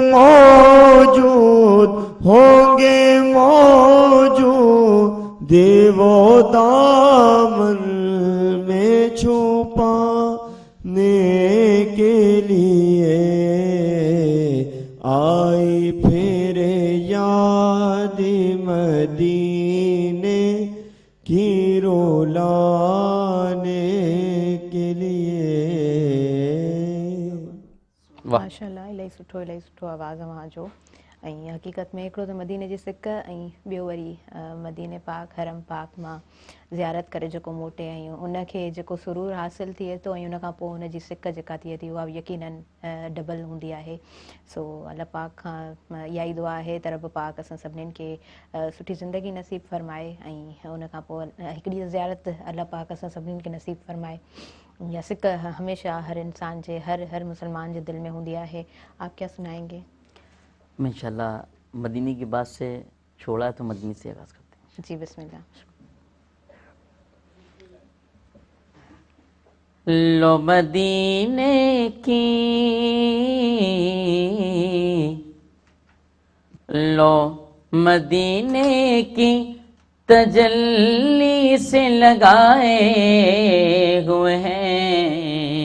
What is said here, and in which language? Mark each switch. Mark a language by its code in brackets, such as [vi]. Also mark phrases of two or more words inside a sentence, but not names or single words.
[ur] موجود دیو دامن میں چھپانے کے لیے آئی پھر یاد مدینے کی رولانے کے لیے [sd] माशाअल्लाह इलाही सुठो आवाज़ वहाँ जो ऐं हक़ीक़त में हिकिड़ो त मदीने जी सिक ऐं ॿियो वरी मदीने पाक हरम पाक मां ज़ियारत करे जेको मोटे आहियूं उनखे जेको सुरूर हासिल थिए थो ऐं उनखां पोइ उनजी सिक जेका थिए थी उहा यकीनन डबल हूंदी आहे सो अल्लाह पाक खां इहा ई दुआ आहे त रब पाक असां सभिनीनि खे सुठी ज़िंदगी नसीब फरमाए ऐं उनखां पोइ हिकिड़ी ज़ियारत अल्लाह पाक असां सभिनीनि खे नसीब फरमाए या सिक हमेशा हर इंसान जे हर मुसलमान जे दिल में होंदी है। [ur] آپ کیا سنائیں گے? میں ان شاء اللہ مدینے کی بات سے چھوڑا ہے تو مدینے سے آغاز کرتے ہیں. جی بسم اللہ. لو مدینے کی لو مدینے کی تجلی سے لگائے ہوئے ہیں